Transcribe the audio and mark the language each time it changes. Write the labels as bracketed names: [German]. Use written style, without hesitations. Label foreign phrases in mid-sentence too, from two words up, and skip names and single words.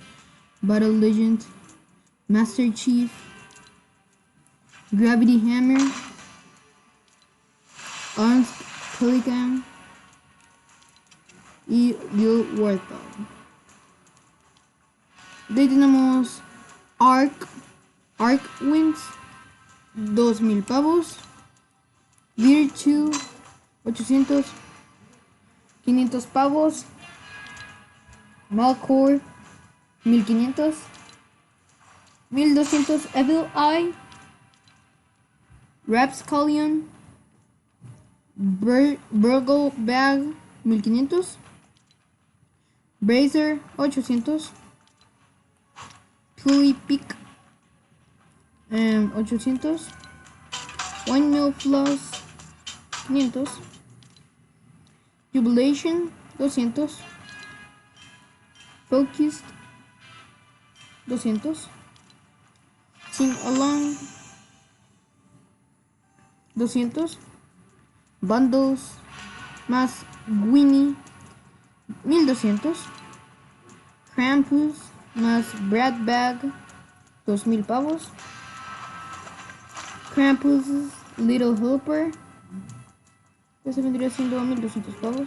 [Spanish] Battle Legend, Master Chief, Gravity Hammer, Arms Pelican y Bill Warthog. De ahí tenemos Arc Wings, 2,000 pavos. Virtue, 800, 500 pavos. Malcore, 1,500. 1,200 Evil Eye. Rapscallion, Burgle Bag, 1,500. Bracer, 800. Pulley Pick, 800. Windmill Floss, 500. Jubilation, 200. Focused, 200. Sing Along, 200. Bundles más Winnie, 1,200. Krampus más Brad Bag, 2,000 pavos. Krampus Little Helper, eso vendría siendo 1,200 pavos.